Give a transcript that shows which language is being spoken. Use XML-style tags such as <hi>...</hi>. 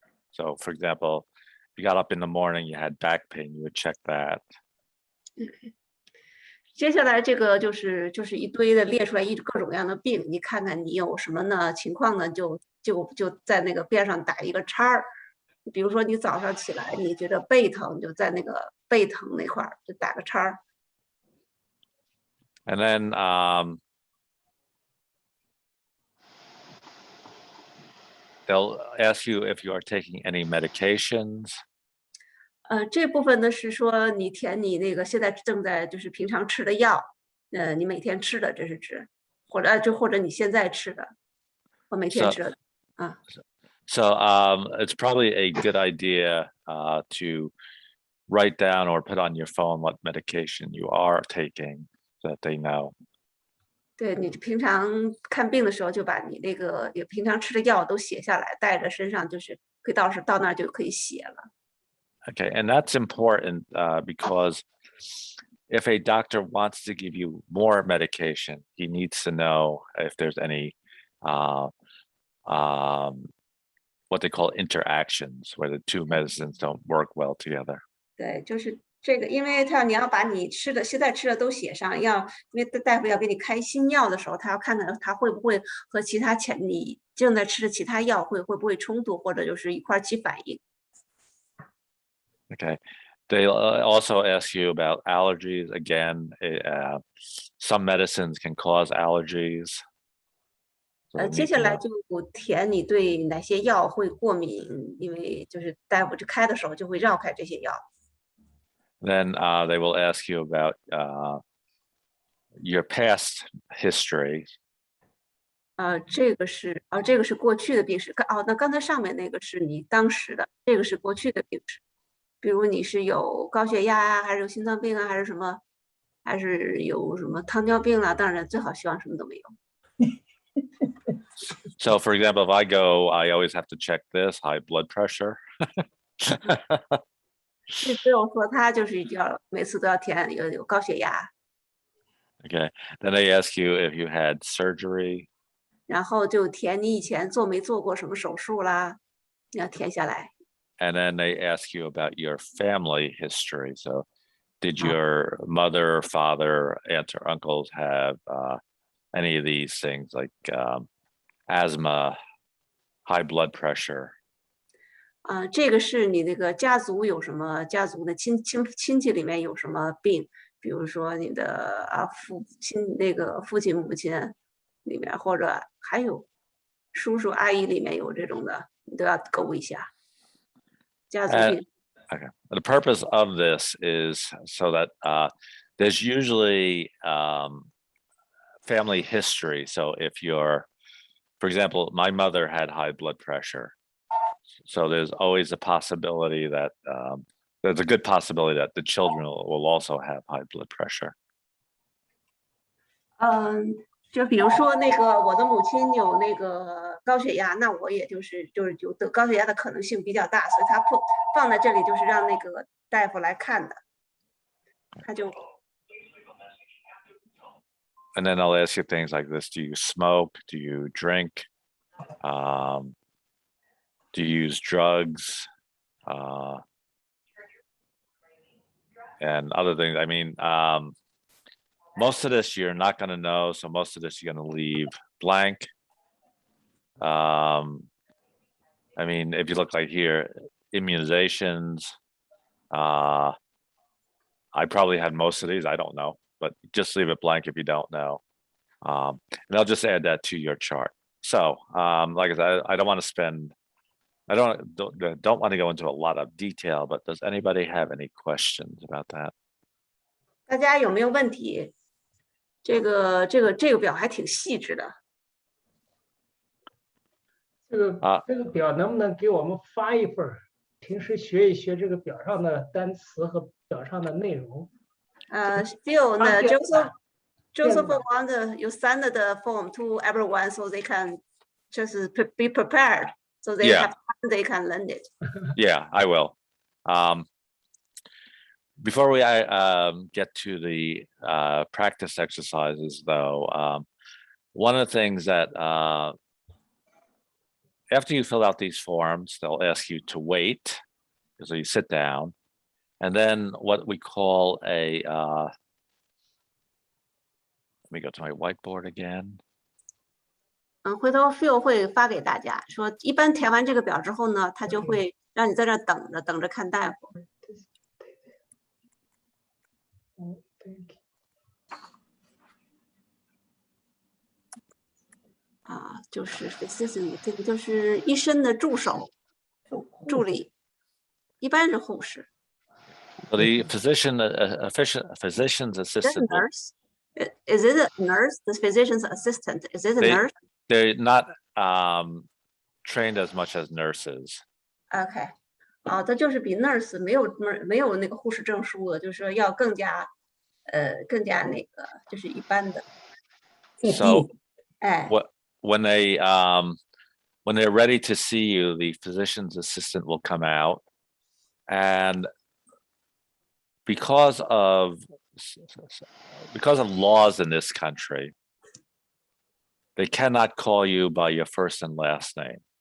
<en>So for example, if you got up in the morning, you had back pain, you would check that.</en> <zh>接下来这个就是一堆的列出来各种各样的病，你看看你有什么呢情况呢？就在那个边上打一个叉儿。比如说你早上起来你觉得背疼，就在那个背疼那块儿就打个叉儿。</zh> <en>And then they'll ask you if you are taking any medications.</en> <zh>这部分呢是说你填你那个现在正在就是平常吃的药，你每天吃的，这是指，或者你现在吃的，或每天吃的。</zh> <en>So it's probably a good idea to write down or put on your phone what medication you are taking so that they know.</en> <zh>对，你平常看病的时候就把你那个也平常吃的药都写下来，带着身上，就是可以到时到那儿就可以写了。</zh> <en>Okay, and that's important because if a doctor wants to give you more medication, he needs to know if there's any what they call interactions, where the two medicines don't work well together.</en> <zh>对，就是这个，因为你要把你现在吃的都写上，因为大夫要给你开新药的时候，他要看看他会不会和其他你正在吃的其他药会不会冲突，或者就是一块起反应。</zh> <en>Okay. They also ask you about allergies. Again, some medicines can cause allergies.</en> <zh>接下来就填你对哪些药会过敏，因为就是大夫开的时候就会绕开这些药。</zh> <en>Then they will ask you about your past history.</en> <zh>这个是过去的病史。那刚才上面那个是你当时的，这个是过去的病史。比如你是有高血压啊，还是有心脏病啊，还是什么，还是有什么糖尿病啦？当然最好希望什么都没有。</zh> <en>So for example, if I go, I always have to check this high blood pressure.</en> <zh>这只有说他就是要每次都要填有高血压，</zh> <en>Okay. Then they ask you if you had surgery.</en> <zh>然后就填你以前做没做过什么手术啦，你要填下来。</zh> <en>And then they ask you about your family history. So did your mother, father, aunts, or uncles have any of these things like asthma, high blood pressure?</en> <zh>这个是你那个家族有什么家族的亲戚里面有什么病，比如说你的父亲母亲里面，或者还有叔叔阿姨里面有这种的，你都要勾一下。家族病。</zh> <en>Okay. The purpose of this is so that there's usually family history. So if for example, my mother had high blood pressure. So there's always a possibility that there's a good possibility that the children will also have high blood pressure.</en> <zh>就比如说那个我的母亲有那个高血压，那我也就是有得高血压的可能性比较大，所以他放在这里就是让那个大夫来看的，他就。</zh> <en>And then I'll ask you things like this: do you smoke? Do you drink? Do you use drugs? And other things. I mean, most of this you're not going to know, so most of this you're going to leave blank. I mean, if you look like here, immunizations. I probably had most of these. I don't know, but just leave it blank if you don't know. And I'll just add that to your chart. So, like I said, I don't want to spend. I don't want to go into a lot of detail, but does anybody have any questions about that?</en> <zh>大家有没有问题？这个表还挺细致的。这个表能不能给我们发一份儿？平时学一学这个表上的单词和表上的内容。</zh> <en>Still, Joseph want you send the form to everyone so they can just be prepared, so they have time, they can learn it. Yeah, I will. Before we get to the practice exercises, though, one of the things that after you fill out these forms, they'll ask you to wait. So you sit down, and then what we call a, let me go to my whiteboard again.</en> <zh>回头 Phil 会发给大家，说一般填完这个表之后呢，他就会让你在这等着看大夫。就是 physician， 这个就是医生的助手、助理，一般是护士。</zh> <en>The physician's assistant. Nurse. Is it a nurse? The physician's assistant. Is it a nurse? They're not trained as much as nurses. Okay.</en> <zh>他就是比 nurse 没有那个护士证书的，就是说要更加那个就是一般的。</zh> <en>So, when they're ready to see you, the physician's assistant will come out, and because of laws in this country, they cannot call you by your first and last name.</en>